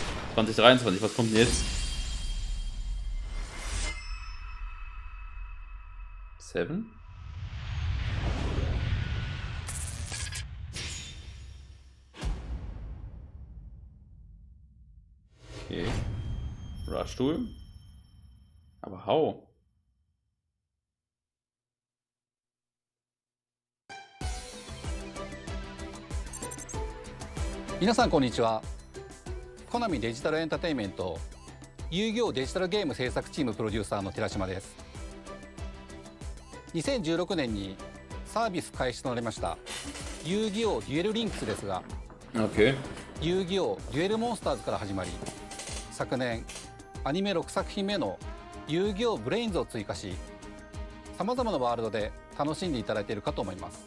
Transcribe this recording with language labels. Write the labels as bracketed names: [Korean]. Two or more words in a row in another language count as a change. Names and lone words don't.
[German] Was kommt denn jetzt? 7? Okay. Rush-Tool. Aber how? [Japanese] 皆さんこんにちは。コナミデジタルエンターテインメント遊戯王デジタルゲーム制作チームプロデューサーの寺島です。2016年にサービス開始となりました遊戯王デュエルリンクスですが、遊戯王デュエルモンスターズから始まり、昨年アニメ6作品目の遊戯王ブレインズを追加し、さまざまなワールドで楽しんでいただいているかと思います。